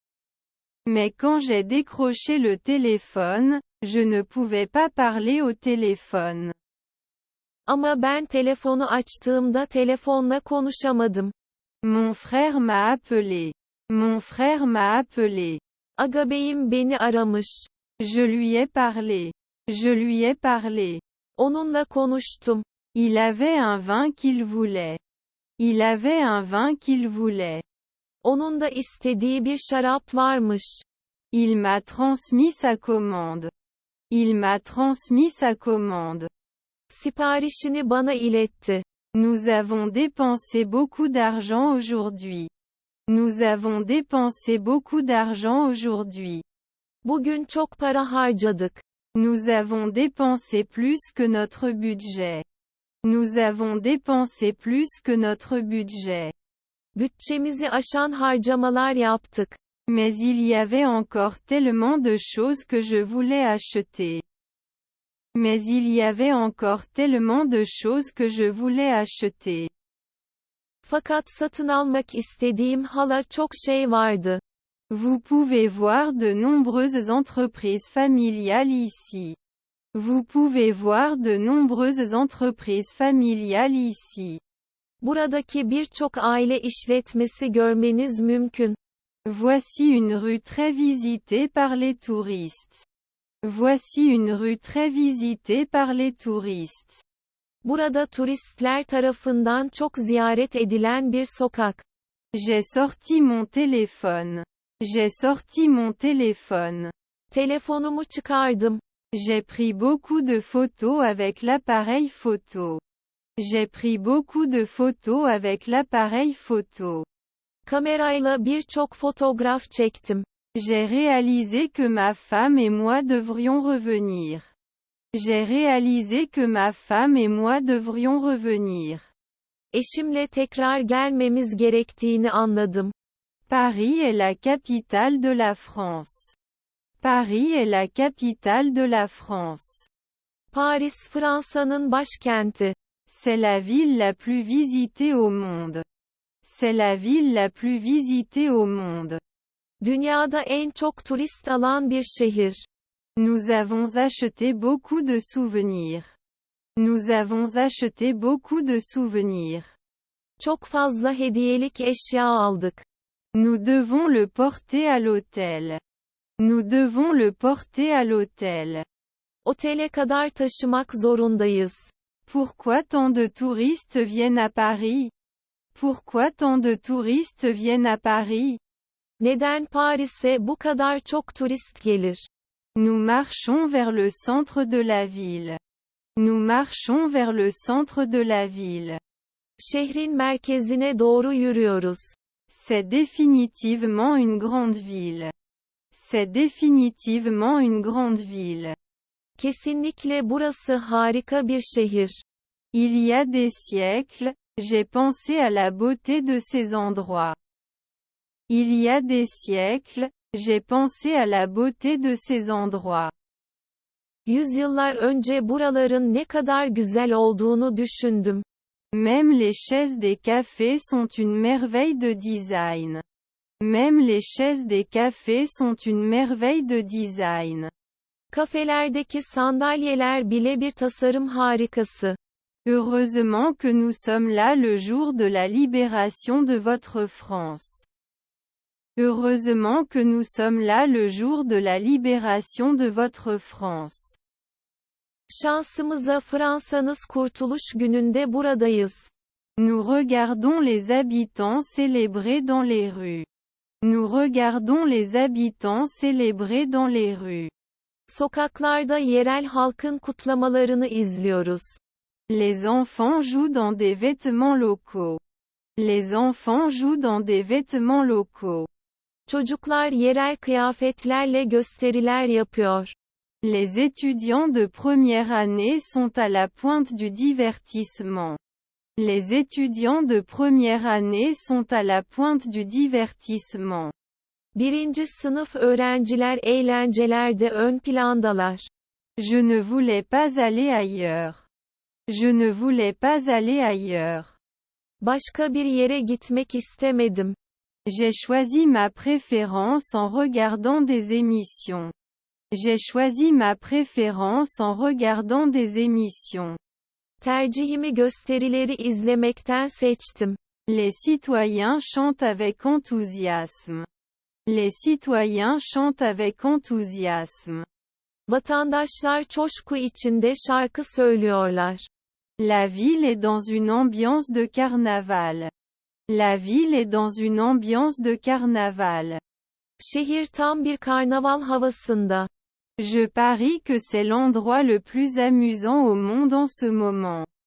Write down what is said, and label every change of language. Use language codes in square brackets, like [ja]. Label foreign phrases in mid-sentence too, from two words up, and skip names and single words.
[fr] Mais quand j'ai décroché le téléphone, je ne pouvais pas parler au téléphone. [tr] Ama ben telefonu açtığımda telefonla konuşamadım. [fr] Mon frère m'a appelé. Mon frère m'a appelé. [tr] Agabeyim beni aramış. [fr] Je lui ai parlé. Je lui ai parlé. [tr] Onunla konuştum. [fr] Il avait un vin qu'il voulait. Il avait un vin qu'il voulait. [tr] Onun da istediği bir şarap varmış. [fr] Il m'a transmis sa commande. Il m'a transmis sa commande. [tr] Siparişini bana iletti. [fr] Nous avons dépensé beaucoup d'argent aujourd'hui. Nous avons dépensé beaucoup d'argent aujourd'hui. [tr] Bugün çok para harcadık. [fr] Nous avons dépensé plus que notre budget. Nous avons dépensé plus que notre budget. [tr] Bütçemizi aşan harcamalar yaptık. [fr] Mais il y avait encore tellement de choses que je voulais acheter. Mais il y avait encore tellement de choses que je voulais acheter. [tr] Fakat satın almak istediğim hala çok şey vardı. [fr] Vous pouvez voir de nombreuses entreprises familiales ici. Vous pouvez voir de nombreuses entreprises familiales ici. [tr] Buradaki birçok aile işletmesi görmeniz mümkün. [fr] Voici une rue très visitée par les touristes. Voici une rue très visitée par les touristes. [tr] Burada turistler tarafından çok ziyaret edilen bir sokak. [fr] J'ai sorti mon téléphone. J'ai sorti mon téléphone. [tr] Telefonumu çıkardım. [fr] J'ai pris beaucoup de photos avec l'appareil photo. J'ai pris beaucoup de photos avec l'appareil photo. [tr] Kamerayla birçok fotoğraf çektim. [fr] J'ai réalisé que ma femme et moi devrions revenir. J'ai réalisé que ma femme et moi devrions revenir. [tr] Eşimle tekrar gelmemiz gerektiğini anladım. [fr] Paris est la capitale de la France. Paris est la capitale de la France. [tr] Paris Fransa'nın başkenti. [fr] C'est la ville la plus visitée au monde. C'est la ville la plus visitée au monde. [tr] Dünyada en çok turist alan bir şehir. [fr] Nous avons acheté beaucoup de souvenirs. Nous avons acheté beaucoup de souvenirs. [tr] Çok fazla hediyelik eşya aldık. [fr] Nous devons le porter à l'hôtel. Nous devons le porter à l'hôtel. [tr] Otele kadar taşımak zorundayız. [fr] Pourquoi tant de touristes viennent à Paris? Pourquoi tant de touristes viennent à Paris? [tr] Neden Paris'e bu kadar çok turist gelir? [fr] Nous marchons vers le centre de la ville. Nous marchons vers le centre de la ville. [tr] Şehrin merkezine doğru yürüyoruz. [fr] C'est définitivement une grande ville. C'est définitivement une grande ville. [tr] Kesinlikle burası harika bir şehir. [fr] Il y a des siècles, j'ai pensé à la beauté de ces endroits. Il y a des siècles, j'ai pensé à la beauté de ces endroits. [tr] Yüzyıllar önce buraların ne kadar güzel olduğunu düşündüm. [fr] Même les chaises des cafés sont une merveille de design. Même les chaises des cafés sont une merveille de design. [tr] Kafelerdeki sandalyeler bile bir tasarım harikası. [fr] Heureusement que nous sommes là le jour de la libération de votre France. Heureusement que nous sommes là le jour de la libération de votre France. [tr] Şansımıza Fransa'nız kurtuluş gününde buradayız. [fr] Nous regardons les habitants célébrer dans les rues. Nous regardons les habitants célébrer dans les rues. [tr] Sokaklarda yerel halkın kutlamalarını izliyoruz. [fr] Les enfants jouent dans des vêtements locaux. Les enfants jouent dans des vêtements locaux. [tr] Çocuklar yerel kıyafetlerle gösteriler yapıyor. [fr] Les étudiants de première année sont à la pointe du divertissement. Les étudiants de première année sont à la pointe du divertissement. [tr] Birinci sınıf öğrenciler eğlencelerde ön plandalar. [fr] Je ne voulais pas aller ailleurs. Je ne voulais pas aller ailleurs. [tr] Başka bir yere gitmek istemedim. [fr] J'ai choisi ma préférence en regardant des émissions. J'ai choisi ma préférence en regardant des émissions. [tr] Tercihimi gösterileri izlemekten seçtim. [fr] Les citoyens chantent avec enthousiasme. Les citoyens chantent avec enthousiasme. [tr] Vatandaşlar coşku içinde şarkı söylüyorlar. [fr] La ville est dans une ambiance de carnaval. La ville est dans une ambiance de carnaval. [tr] Şehir tam bir karnaval havasında. [fr] Je parie que c'est l'endroit le plus amusant au monde en ce moment.